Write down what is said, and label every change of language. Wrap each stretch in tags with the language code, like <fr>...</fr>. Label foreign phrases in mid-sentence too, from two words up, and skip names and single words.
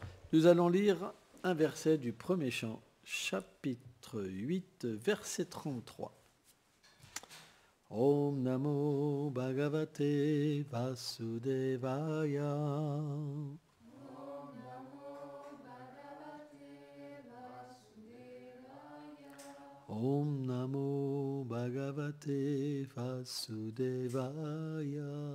<fr>Nous allons lire un verset du premier chant, chapitre 8, verset 33.</fr> <sa>Om Namo Bhagavate Vasudevaya. Om Namo Bhagavate Vasudevaya.</sa>